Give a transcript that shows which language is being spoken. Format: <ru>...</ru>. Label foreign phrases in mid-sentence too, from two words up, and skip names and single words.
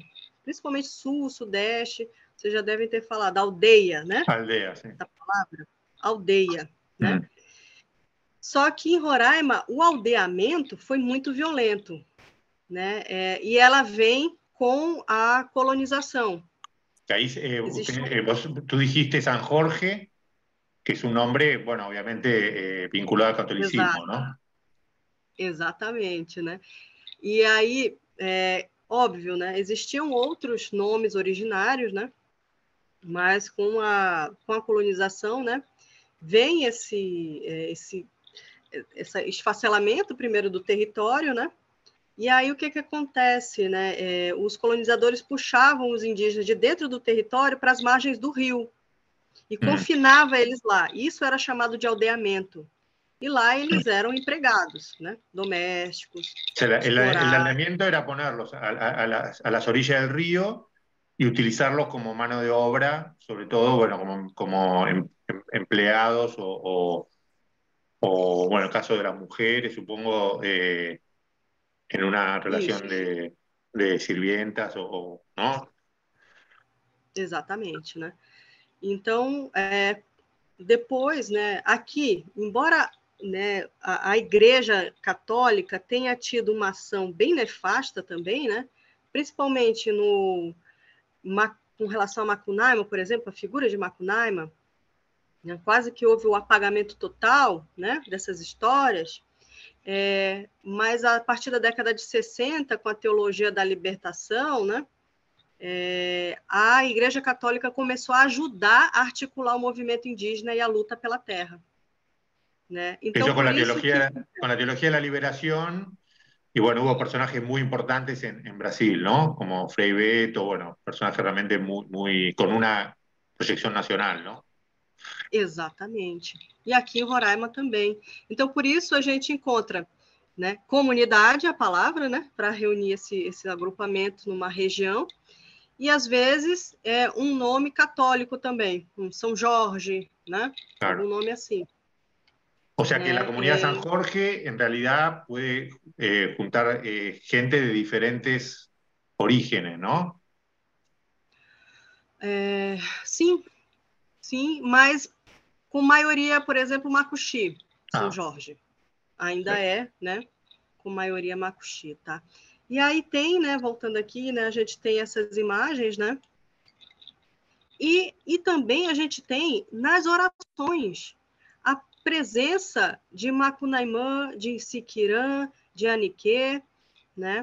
<pt>Principalmente sul, sudeste, vocês já devem ter falado aldeia, né? Aldea, sim. Essa palavra, aldeia, né? Só que em Roraima o aldeamento foi muito violento, né? E ela vem com a colonização.</pt> <es>Ahí, tú dijiste San Jorge, que es un nombre, bueno, obviamente vinculado al catolicismo, ¿no?</es> <pt>Exatamente, né? E aí, óbvio, né? Existiam outros nomes originários, né? Mas com a colonização, né? Vem esse esfacelamento primeiro do território, né? E aí o que acontece, né? Os colonizadores puxavam os indígenas de dentro do território para as margens do rio e confinava eles lá. Isso era chamado de aldeamento. E lá eles eram empregados, né? Domésticos,</pt> <es>O sea, el</es> <pt>explorados.</pt> <es>aldeamiento era ponerlos a las orillas del río y utilizarlos como mano de obra, sobre todo, bueno, como empleados o, bueno, el caso de las mujeres, supongo, en una</es> <pt>Isso,</pt> <es>relación de sirvientas ¿no?</es> <pt>exatamente, né? Então, depois, né, aqui, embora, né, a Igreja Católica tenha tido uma ação bem nefasta também, né, principalmente com relação a Macunaíma, por exemplo, a figura de Macunaíma, né, quase que houve o apagamento total, né, dessas histórias, mas a partir da década de 60, com a teologia da libertação, né, a Igreja Católica começou a ajudar a articular o movimento indígena e a luta pela terra.</pt> <es>¿no? Entonces, con la teología de la liberación, y bueno, hubo personajes muy importantes en Brasil, ¿no? Como Frei Beto, bueno, personajes realmente con una proyección nacional, ¿no?</es> <pt>Exatamente. E aqui em Roraima também. Então, por isso a gente encontra né? Comunidade é a palavra, né? Para reunir esse agrupamento numa região. E, às vezes, é um nome católico também, um São Jorge, né? Claro. Algum nome assim.</pt> <es>O sea que la comunidad San Jorge en realidad puede juntar gente de diferentes orígenes, ¿no?</es> <pt>Sim, sim, mas com maioria, por exemplo, Macuxi, São Jorge. Ainda é, né? Com maioria Macuxi, tá? E aí tem, né? Voltando aqui, né? A gente tem essas imagens, né? E também a gente tem nas orações a presença de Macunaímã, de Siquirã, de Aniquê, né?</pt>